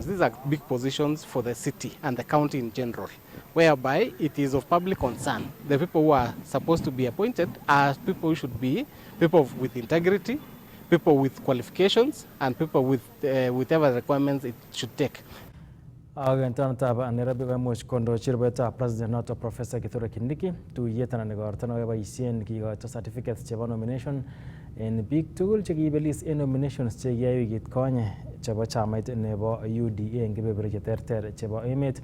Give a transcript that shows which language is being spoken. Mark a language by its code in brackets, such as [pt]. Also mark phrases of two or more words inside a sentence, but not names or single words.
[en] These are big positions for the city and the county in general, whereby it is of public concern. The people who are supposed to be appointed are people who should be people with integrity, people with qualifications, and people with whatever requirements it should take. [kln] Agentantab Nairobi koimuch kondochi rubetab president noto Professor Kithure Kindiki tuyet anan igorto neboisien kikoito certificates chebo nomination en biik tugul chekiibelis en nominations chekiyai wikit konye chebo chamait nebo UDA en kebeberwek cheterter chebo emet.